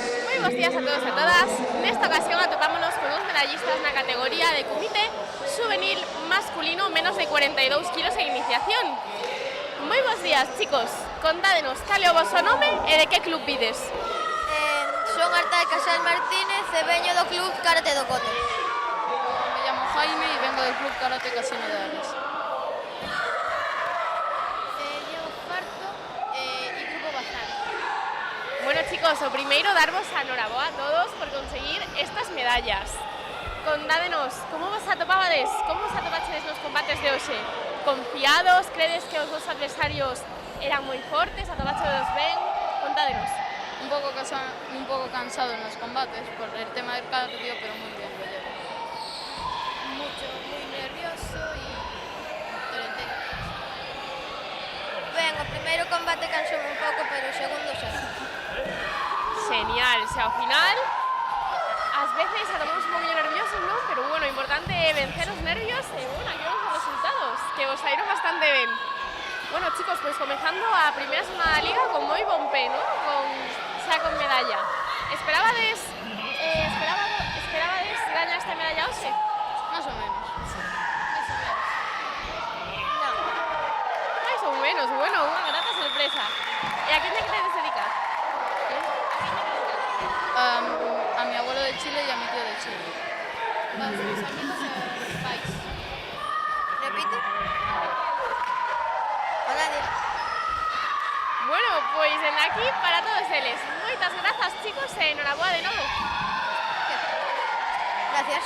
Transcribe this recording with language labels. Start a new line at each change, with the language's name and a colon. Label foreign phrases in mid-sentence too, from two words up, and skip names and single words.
Galician: Moi bons días a todos e a todas. Nesta ocasión atopámonos con os medallistas na categoría de comité juvenil masculino menos de 42 kilos en iniciación. Moi bons días, chicos. Contádenos cal é o voso nome e de que club vides. Son Arta Rafael Casal Martínez e veño do Club Karate do Coto.
Spanish: Me llamo Jaime y vengo del Club Karate Casino de Ares. Diego Farto y Grupo Bazán.
Galician: Bueno, chicos, o primeiro darvos a noraboa a todos por conseguir estas medallas. Contádenos, como vos atopabades? Como vos atopachedes nos combates de hoxe? Confiados? Credes que os vosos adversarios eran moi fortes? Atopáchedes ben? Contádenos.
Spanish: Un poco cansado en los combates por el tema del cardio, pero muy bien lo llevo. Muy nervioso
Galician: e ben, o primeiro combate cansoume un pouco, pero o segundo xa. Genial, ao final ás veces atopamos un poquinho nerviosos, non? Pero bueno, o importante é vencer os nervios e bueno, aquí vamos os resultados, que vos saíron bastante ben. Bueno, chicos, pues comezando a primeira semana da Liga con moi bon pé, ¿no? Con medalla. Esperabades gañar esta medalla hoxe?
Spanish: Más o menos.
Galician: Máis ou menos, bueno, unha grata sorpresa. E a quen te queres dedicar?
Spanish: A mi abuelo de Chile y a mi tío de Chile. Los mis amigos
Galician: e os pais.
Spanish: Repite? O nadie.
Galician: Bueno, pois dende aquí para todos eles. Moitas grazas, chicos, e enhoraboa de novo. Gracias.